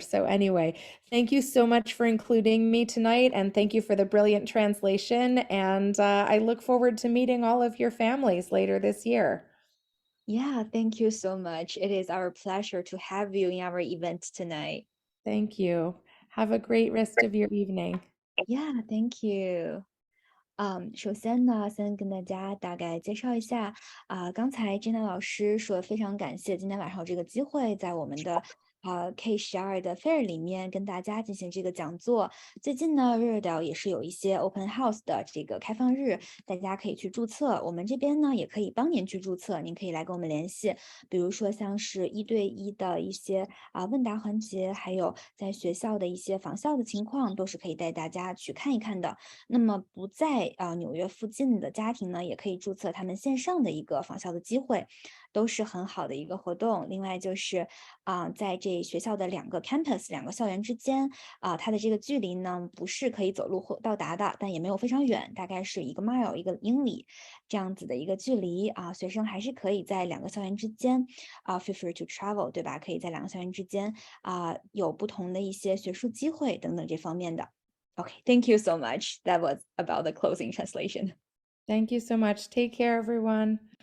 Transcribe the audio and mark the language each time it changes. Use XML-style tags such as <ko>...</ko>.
<en>So anyway, thank you so much for including me tonight, and thank you for the brilliant translation. And I look forward to meeting all of your families later this year. Yeah, thank you so much. It is our pleasure to have you in our event tonight. Thank you. Have a great rest of your evening. Yeah, thank you.</en> <zh>首先呢，先跟大家大概介绍一下刚才 Jenna 老师说非常感谢今天晚上有这个机会，在我们的K12的 Fair 里面跟大家进行这个讲座。最近呢，Riverdale 也是有一些 Open House 的这个开放日，大家可以去注册。我们这边呢也可以帮您去注册，您可以来跟我们联系。比如说像是1对1的一些问答环节，还有在学校的一些访校的情况，都是可以带大家去看一看的。那么不在纽约附近的家庭呢，也可以注册他们线上的一个访校的机会，都是很好的一个活动。另外就是在这学校的2个 campus 2个校园之间它的这个距离呢不是可以走路或到达的，但也没有非常远，大概是1个 mile 1个英里这样子的一个距离学生还是可以在2个校园之间</zh> <en>feel free to travel，</en> <zh>对吧？可以在2个校园之间有不同的一些学术机会等等这方面的。</zh> <en>Okay, thank you so much. That was about the closing translation. Thank you so much. Take care, everyone.</en>